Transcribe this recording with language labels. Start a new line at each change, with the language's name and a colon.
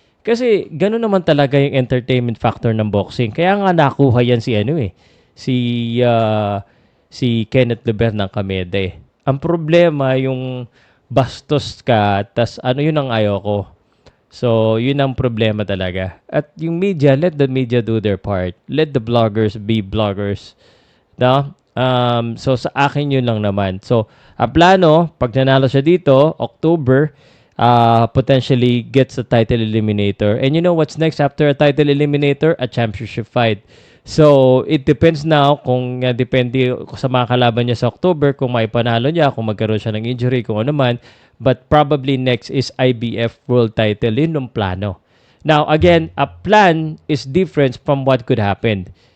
Filipino: Kasi gano'n naman talaga yung entertainment factor ng boxing. Kaya nga nakuha yan si ano eh, si si Kenneth Leber ng Kameda eh. Ang problema yung bastos ka, tas ano yun ang ayaw ko. So, yun ang problema talaga. At yung
English: media, let the media do their part. Let the bloggers be bloggers. No?
Filipino: So, sa akin yun lang naman. So, ang plano, pag nanalo siya dito, October,
English: potentially gets a title eliminator. And you know what's next after a title eliminator? A championship fight.
Filipino: So,
English: it depends now
Filipino: kung depende sa mga kalaban niya sa October, kung may panalo niya, kung magkaroon siya ng injury, kung ano man.
English: But probably next is IBF World Title.
Filipino: Yun yung plano.
English: Now, again, a plan is different from what could happen.